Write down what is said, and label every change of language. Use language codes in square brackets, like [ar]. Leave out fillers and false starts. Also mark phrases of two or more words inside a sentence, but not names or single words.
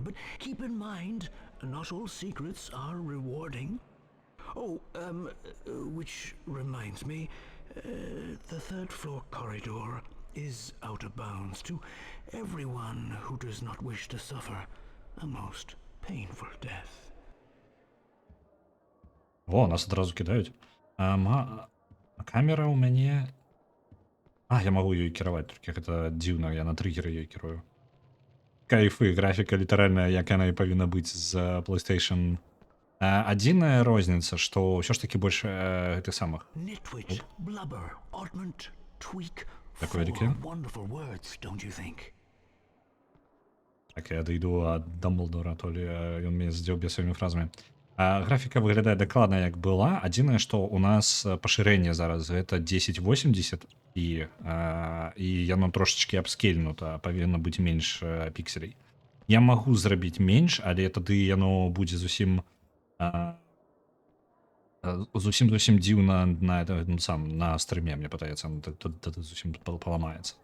[en] But keep in mind, not all secrets are rewarding. Oh, which reminds me, the third floor corridor is out of bounds to everyone who does not wish to suffer a most painful death. [be] Во, нас одразу кидаюць. Камера ў мяне... я магу ёй кіраваць, толькі гэта дзіўна, я на триггеры ёй кірую. Кайфы, графіка літаральна, як яна і павінна быць з PlayStation. Адзіная розніца, што ўсё ж такі больш гэтых самых. [en] Nitwit, blubber, oddment, tweak. [be] Такое [en] Four [be] такі. [en] wonderful words, don't you think? [be] Так, я дойду ад Дамблдора, [ru] то ли [be] ён мяне здзеў бесавымі фразамі. Графіка выглядае дакладна як была. Адзінае, што у нас пашырэнне зараз гэта 1080 і яно трошачкі апскейльнута, павінна быць менш пікселей. Я магу зрабіць менш, але тады яно будзе зусім дзіўна на стрыме, мне падаецца, тады зусім паламаецца.